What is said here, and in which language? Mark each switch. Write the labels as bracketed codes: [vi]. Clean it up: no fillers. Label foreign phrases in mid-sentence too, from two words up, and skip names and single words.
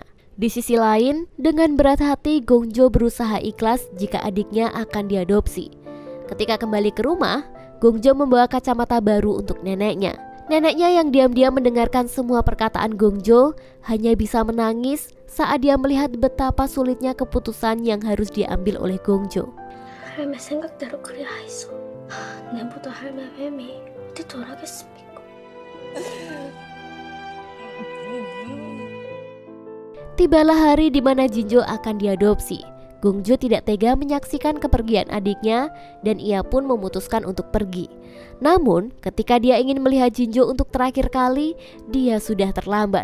[id] Di sisi lain, dengan berat hati Gongjo berusaha ikhlas jika adiknya akan diadopsi. Ketika kembali ke rumah, Gongjo membawa kacamata baru untuk neneknya. Neneknya yang diam-diam mendengarkan semua perkataan Gongjo hanya bisa menangis saat dia melihat betapa sulitnya keputusan yang harus diambil oleh Gongjo. [ko] 할매 생각대로 그래야 했어. 내보다 할매 뱀이 어디 덜하겠습니까? [id] Tibalah hari di mana Jinjo akan diadopsi. Gongjo tidak tega menyaksikan kepergian adiknya dan ia pun memutuskan untuk pergi. Namun, ketika dia ingin melihat Jinjo untuk terakhir kali, dia sudah terlambat.